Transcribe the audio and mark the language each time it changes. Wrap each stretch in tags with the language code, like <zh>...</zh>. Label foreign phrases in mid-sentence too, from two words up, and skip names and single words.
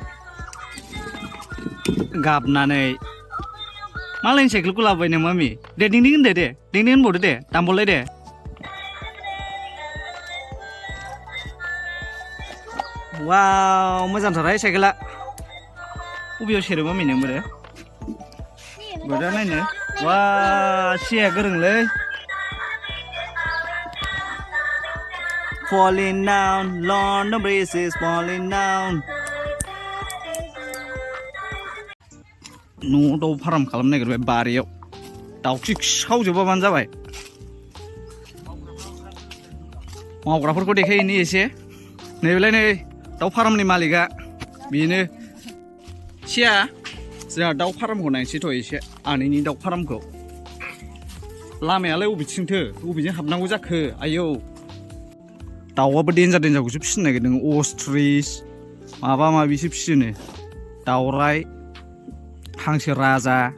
<brx>गाबनानै मालायनि साइकेलखौ लाबोबाय नों मामि दे दिं होनदो दे दिं होनबावदो दे दामबावलाय दे वाव मोजांथारहाय साइकेला बबेयाव सेरो मामि नों बोरो नायनो वा सिया गोरोंलै</brx> <en>falling down London Bridge is falling down</en> <brx>न'आव दाउ फार्म खालामनो नागिरबाय बारियाव दाउखि खावजोबाबानो जाबाय मावग्राफोरखौ देखायहैनि एसे नैबेलाय नै दाउ फार्मनि मालिकआ बेनो सिया जोंहा दाउ फार्मखौ नायनोसैथ' एसे आनैनि दाउ फार्मखौ लामायालाय बबेजों हाबनांगौ जाखो आयौ दाउआबो देन्जारखौसो फिसिनो नागिरदों अस्ट्रिच माबा माबिसो फिसियोनो दाउराइ हांसो राजा</brx>